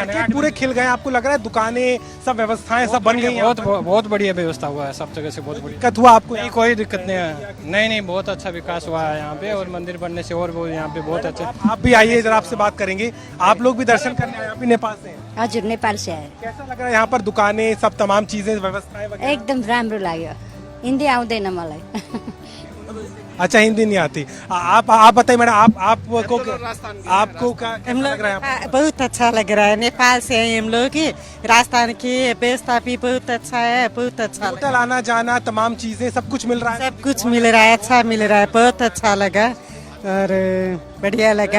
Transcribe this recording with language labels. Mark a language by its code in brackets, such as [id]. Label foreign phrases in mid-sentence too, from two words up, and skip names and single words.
[hi] मार्केट पूरे खिल गए, आपको लग रहा है दुकानें सब व्यवस्थाएं सब बन गई? बहुत बढ़िया व्यवस्था हुआ है, सब जगह से बहुत बढ़िया। दिक्कत हुआ आपको? नहीं, कोई दिक्कत नहीं है। नहीं, बहुत अच्छा विकास हुआ है यहाँ पे, और मंदिर बनने से और वो यहाँ पे बहुत अच्छा। आप भी आइए, जरा आपसे बात करेंगे। आप लोग भी दर्शन करने आए? आप भी नेपाल से हैं? हजुर, नेपाल से आए। कैसा लग रहा है यहाँ पर दुकानें सब, तमाम चीजें, व्यवस्थाएं वगैरह? [ne] एकदम राम्रो लाग्यो। हिन्दी आउँदैन मलाई। [hi] अच्छा, हिंदी नहीं आती। आप बताइए मैडम, आपको क्या लग रहा है? बहुत अच्छा लग रहा है। नेपाल से हैं हम लोग, राजस्थान की व्यवस्था भी बहुत अच्छा है, बहुत अच्छा। होटल आना जाना, तमाम चीजें, सब कुछ मिल रहा है? सब कुछ मिल रहा है, अच्छा मिल रहा है, बहुत अच्छा लगा और बढ़िया लगा।